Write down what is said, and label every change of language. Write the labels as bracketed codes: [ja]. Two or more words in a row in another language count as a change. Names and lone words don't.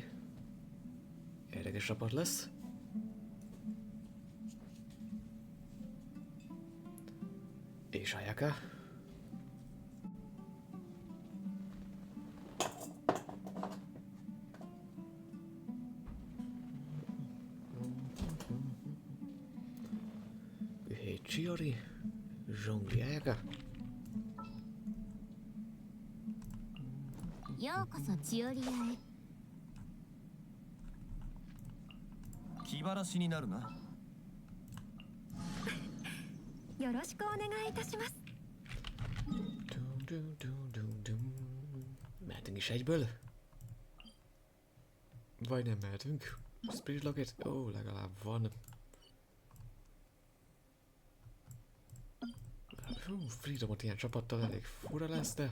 [hu] Érdekes csapat lesz. És Ayaka. Giori. Zsongli Ayaka. [ja] ようこそチオリアへ。気晴らしになるな。よろしくお願いいたします。 [hu] Mehetünk is egyből? Vagy nem mehetünk? [en] Spirit Locket? [hu] Ó, legalább van. Hú, Freedomot ilyen csapattal elég fura lesz, de...